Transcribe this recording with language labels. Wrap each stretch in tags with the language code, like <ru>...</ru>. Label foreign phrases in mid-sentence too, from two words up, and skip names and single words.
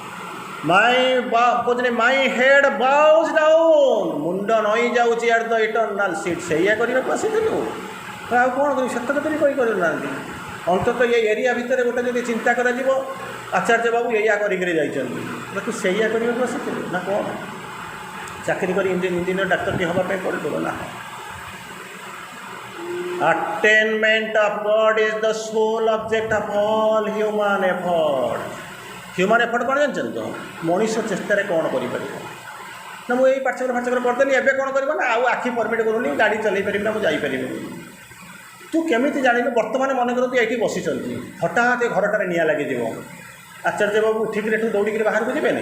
<en>My head bows down,</en> <or>ନଇଁ ଯାଉଛି</or> <en>at the eternal seat</en> <or>ସେଇଆ କରିବାକୁ ଆସିଥିଲୁ। ଆଉ କ'ଣ କରିବି ସେତକ ତ ବି କରିପାରୁନାହାନ୍ତି। ଅନ୍ତତଃ ଏ ଏରିଆ ଭିତରେ ଗୋଟେ ଯଦି ଚିନ୍ତା କରାଯିବ ଆଚାର୍ଯ୍ୟ ବାବୁ ଏଇଆ କରିକିରି ଯାଇଛନ୍ତି, ତୁ ସେଇଆ କରିବାକୁ ଆସିଥିଲୁ ନା କ'ଣ? ଚାକିରି କରି ଇଞ୍ଜିନିୟର ଡାକ୍ତରଟି ହେବା ପାଇଁ ପଡ଼ିବ ନା?</or> <en>Attainment of God is the sole object of all human effort. Human effort</en> <or>କ'ଣ ଜାଣିଛନ୍ତି ତ? ମଣିଷ ଚେଷ୍ଟାରେ କ'ଣ କରିପାରିବ ନା ମୁଁ ଏଇ ପାଠଚକ୍ର କରିଦେଲି ଏବେ କ'ଣ କରିବ ନା ଆଉ ଆଖି ପରମିଟ୍ କରୁନି ଗାଡ଼ି ଚଲାଇ ପାରିବି ନା ମୁଁ ଯାଇପାରିବିନି। ତୁ କେମିତି ଜାଣିଲୁ? ବର୍ତ୍ତମାନ ମନେ କର ତୁ ଏଇଠି ବସିଛନ୍ତି, ହଠାତ୍ ଏ ଘରଟାରେ ନିଆଁ ଲାଗିଯିବ, ଆଚାର୍ଯ୍ୟ ବାବୁ ଉଠିକିରି ଏଠୁ ଦୌଡ଼ିକିରି ବାହାରକୁ ଯିବେନି?</or>